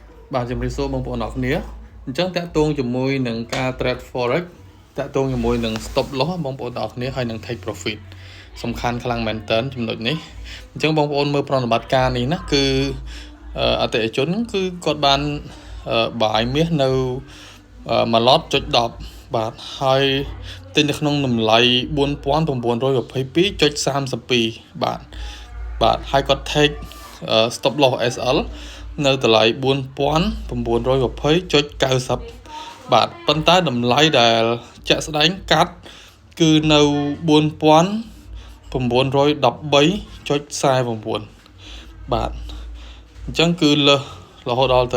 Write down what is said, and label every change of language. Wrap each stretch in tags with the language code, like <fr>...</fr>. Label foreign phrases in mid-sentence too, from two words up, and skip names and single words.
<km>បាទជំរាបសួរបងប្អូនអរគ្នាអញ្ចឹងតាក់ទងជាមួយនឹងការ</km> <en>trade forex</en> <km>តាក់ទងជាមួយនឹង</km> <en>stop loss</en> <km>បងប្អូនអរគ្នាហើយនឹង</km> <en>take profit</en> <km>សំខាន់ខ្លាំងមែនតើចំណុចនេះអញ្ចឹងបងប្អូនមើលប្រតិបត្តិការនេះណាគឺអតិថិជនគឺគាត់បានបាយមាសនៅមួយឡតចុច10បាទហើយទិញនៅក្នុងតម្លៃ 4922.32 បាទហើយគាត់</km> <en>take stop loss SL</en> <km>នៅតម្លៃ 4920.90 បាទប៉ុន្តែតម្លៃដែលជាក់ស្ដែងកាត់គឺនៅ 4913.49 បាទអញ្ចឹងគឺលើសរហូតដល់ទៅ</km>